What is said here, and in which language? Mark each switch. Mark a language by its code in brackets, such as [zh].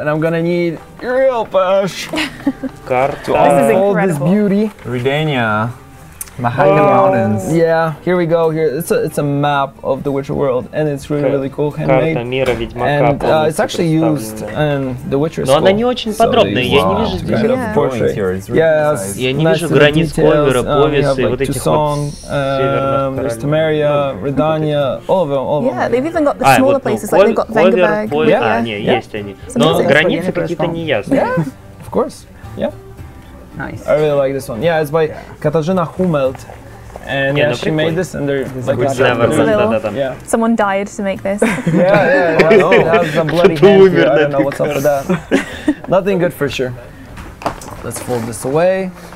[en] And I'm gonna need your help, Ash, to unfold this beauty. Redania. Mahaka Mountains. Yeah, here we go. Here, it's a map of the Witcher world, and it's really cool, handmade. And it's actually used in The Witcher. [ru] Но она не очень подробная. Я не вижу здесь. Я не вижу границ Ковера, Повеса и вот этих вот [en] There's Temeria, Redania, all of them. Yeah, they've even got the smaller places, like they've got Vengerberg. [ru] Не, есть они. Но границы какие-то неясные. [en] Of course. Yeah. Nice. I really like this one. Yeah, it's by Katarzyna Hummelt, and she made this, and they're like someone died to make this. Yeah, it has a bloody hand here. I don't know what's up with that. Nothing good for sure. Let's fold this away.